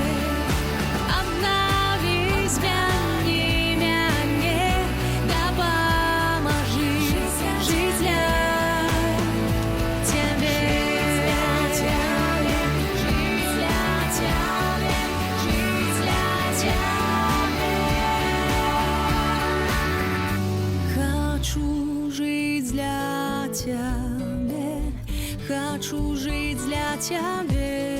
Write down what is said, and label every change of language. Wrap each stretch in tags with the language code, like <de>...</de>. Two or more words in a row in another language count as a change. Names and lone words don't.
<be>Обнави, змяні мяне, дапамажы жыць для цябе. Жыць для цябе, жыць для цябе.</be> <ru>Хочу жить для тебя, хочу жить для тебя.</ru>